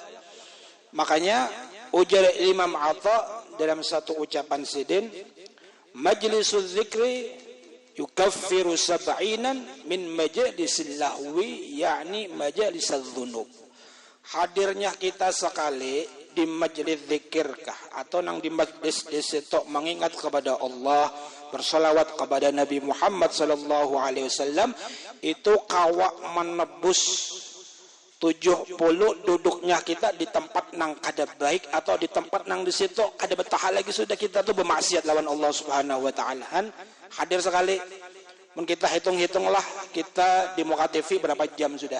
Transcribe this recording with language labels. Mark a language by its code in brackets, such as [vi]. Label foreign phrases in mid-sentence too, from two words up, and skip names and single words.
[id] Makanya ujar Imam Atha dalam satu ucapan sidin, [ar] مجلس الذكر يكفر سبعين من مجالس اللهو, [id] yakni [ar] مجلس الذنوب. [id] Hadirnya kita sekali di majlis zikirkah atau nang di majlis disitu mengingat kepada Allah, bersalawat kepada Nabi Muhammad [ar] صلى الله عليه وسلم, [id] itu kawak menebus 70 duduknya kita di tempat nang kada baik atau di tempat nang di situ kada betah lagi sudah kita tuh bermaksiat lawan Allah [ar] سبحانه وتعالى. [id] Hadir sekali. [bjn] Mun kita hitung-hitunglah kita di muka TV berapa jam sudah.